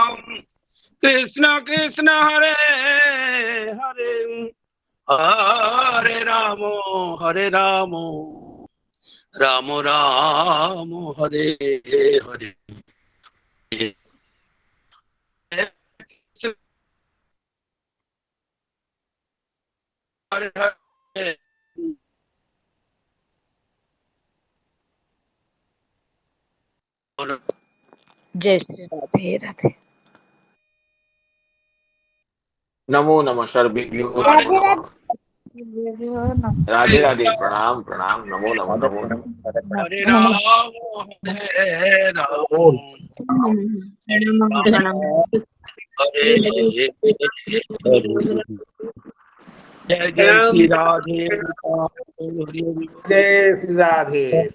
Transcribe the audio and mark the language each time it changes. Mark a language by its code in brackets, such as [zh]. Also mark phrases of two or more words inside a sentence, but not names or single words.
[sa] कृष्ण हरे हरे हरे राम राम राम हरे हरे हरे हरे [hi] जय श्री राधे राधे। [sa] नमो नमः सर्वेभ्यो नमो नमः। [hi] राधे राधे। प्रणाम प्रणाम। [sa] नमो नमः नमो नमः। [hi] हरे राम जय जय श्री राधे जय श्री राधे।